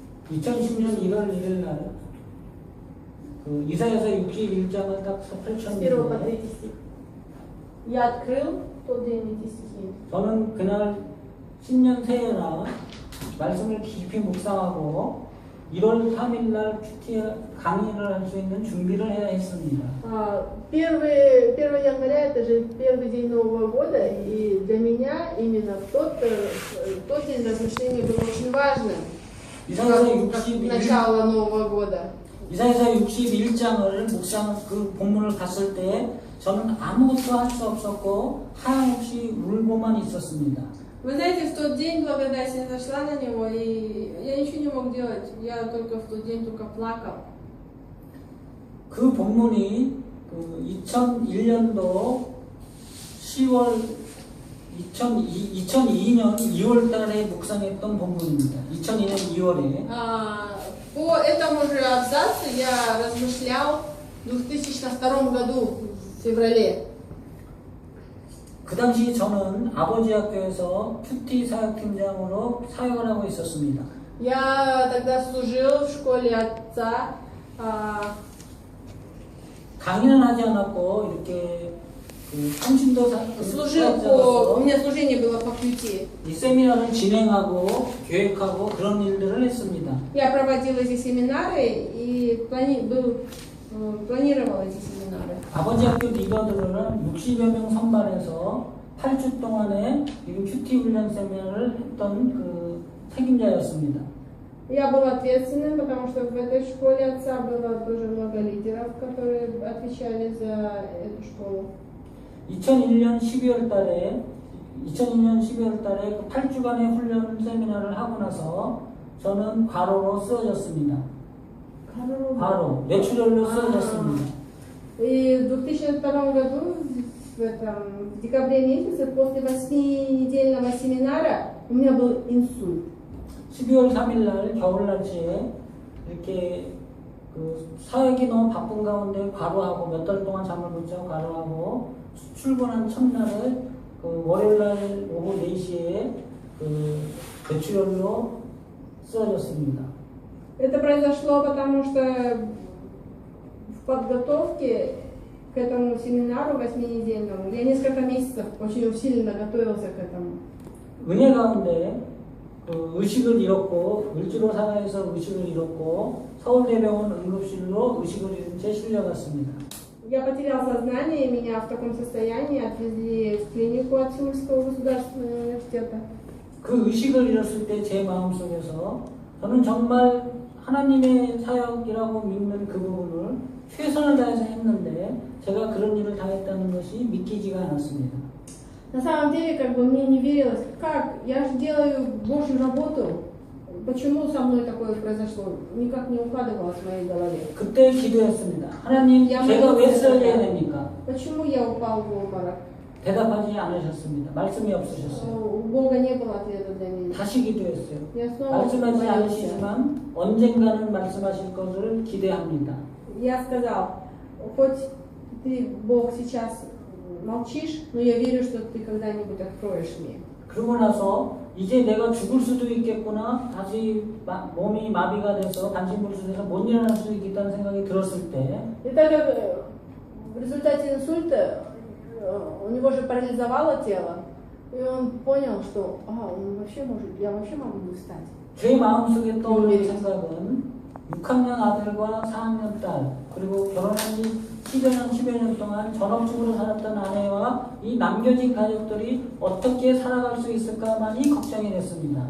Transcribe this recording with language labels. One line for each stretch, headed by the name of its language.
Korean: 2010년 1월 1일 날 그 이사야서 61장을 딱
Russian: С 1 по
Korean: 펼쳤는데
Russian: 3 стих. Я открыл в тот день эти стихи.
Korean: 저는 그날 신년 새해나 말씀을 깊이 묵상하고 1월 3일 날 큐티 강의를 할 수 있는 준비를 해야 했습니다.
Russian: 1 января это же первый день Нового года, и для меня именно тот день размышления был очень важным.
Korean: 이사야서
Russian: Как 61, начало Нового года.
Korean: 이사야서 61장을 묵상 그 본문을 갔을 때 저는 아무것도 할 수 없었고 하염없이 울고만 있었습니다.
Russian: Вы знаете, в тот день благодать не зашла на него, и я ничего не мог делать. Я только в тот день только плакал.
Korean: 그 본문이 그 2001년도 10월 2002년 2월 달에 묵상했던 본문입니다. 2002년 2월에
Russian: По этому же абзацу я размышлял в 2002 году, в феврале.
Korean: 그 당시 저는 아버지 학교에서 큐티 사역팀장으로 사역을 하고 있었습니다.
Russian: Я тогда служил в школе отца.
Korean: 강의는 하지 않았고 이렇게 그 통신도
Russian: Служил по... У меня служение было по QT.
Korean: 이 세미나를 진행하고 계획하고 그런 일들을 했습니다.
Russian: Я проводил эти семинары и планировал эти семинары.
Korean: 아버지 학교 리더들은 60여 명 선발해서 8주 동안에 이 큐티 훈련 세미나를 했던 그 책임자였습니다.
Russian: Я был ответственным, потому что в этой школе отца было тоже много лидеров, которые отвечали за эту школу.
Korean: 2001년 12월 달에 그 8주간의 훈련 세미나를 하고 나서 저는 과로로 쓰러졌습니다. 과로, 뇌출혈로 쓰러졌습니다.
Russian: И в 2002 году, в декабре месяце, после 8-недельного семинара, у меня был инсульт.
Korean: 12월 3일 날 겨울 날씨에 이렇게 그 사역이 너무 바쁜 가운데 과로하고 몇 달 동안 잠을 못 자고 과로하고 출근한 첫날에 그 월요일 날 오후 4시에 그 뇌출혈로 쓰러졌습니다.
Russian: Это произошло потому, что в подготовке к этому семинару 8-недельному я несколько месяцев очень усиленно готовился к этому.
Korean: 은혜 가운데 그 의식을 잃었고 을지로사가에서 의식을 잃었고 서울대병원 응급실로 의식을 잃은 채 실려갔습니다.
Russian: Я потерял сознание, меня в таком состоянии отвезли в клинику от Сеульского государственного университета.
Korean: 그 의식을 잃었을 때 제 마음속에서 저는 정말 하나님의 사역이라고 믿는 그 부분을 최선을 다해서 했는데 제가 그런 일을 당했다는 것이 믿기지가 않았습니다.
Russian: На самом деле, как бы мне не верилось, как я же делаю Божью работу, почему со мной такое произошло, никак не укладывалось в моей голове.
Korean: 그때 기도했습니다. 하나님, 제가 왜 쓰러져야 됩니까?
Russian: Почему я упал в обморок?
Korean: 대답하지 않으셨습니다. 말씀이 없으셨어요.
Russian: У Бога не было ответа для меня.
Korean: 다시 기도했어요.
Russian: Я снова
Korean: 말씀하지
Russian: молился.
Korean: 않으시지만 언젠가는 말씀하실 것을 기대합니다.
Russian: Я сказал, хоть ты, Бог, сейчас молчишь, но я верю, что ты когда-нибудь откроешь мне.
Korean: 그러고 나서 이제 내가 죽을 수도 있겠구나, 다시 몸이 마비가 돼서 반신불수돼서 못 일어날 수 있겠다는 생각이 들었을 때
Russian: И так как в результате инсульта у него же парализовало тело, и он понял, что он вообще может, я вообще могу не встать.
Korean: 제 마음속에 떠오르는 생각은 6학년 아들과 4학년 딸 그리고 결혼한 지 10여 년 동안 전업주부로 살았던 아내와 이 남겨진 가족들이 어떻게 살아갈 수 있을까만이 걱정이 됐습니다.